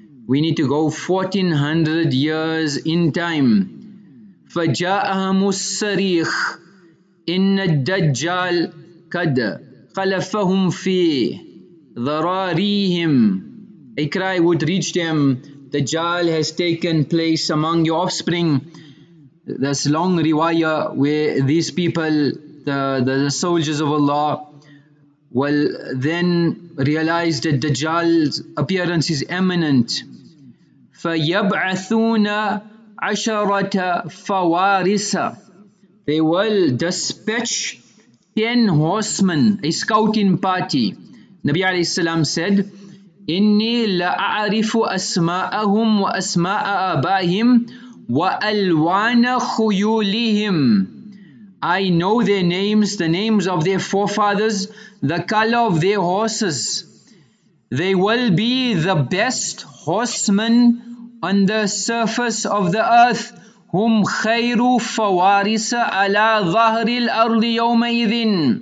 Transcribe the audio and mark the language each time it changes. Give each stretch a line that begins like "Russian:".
English: We need to go 1400 years in time.
Arabic: فجاءهم الصريخ إن الدجال قد خلفهم في ذراريهم.
English: A cry would reach them, Dajjal has taken place among your offspring. This long riwayah where these people, the soldiers of Allah, will then realize that Dajjal's appearance is imminent.
Arabic: فَيَبْعَثُونَ عَشَرَةَ فَوَارِسَ.
English: They will dispatch 10 horsemen, a scouting party. Nabi alayhi salam said,
Arabic: إِنِّي لَأَعْرِفُ أَسْمَاءَهُمْ وَأَسْمَاءَ آبَائِهِمْ وَأَلْوَانَ خُيُولِهِمْ.
English: I know their names, the names of their forefathers, the color of their horses. They will be the best horsemen on the surface of the earth.
Arabic: Hum khayru fawarisa ala dhahri al-ardi yawmaidhin.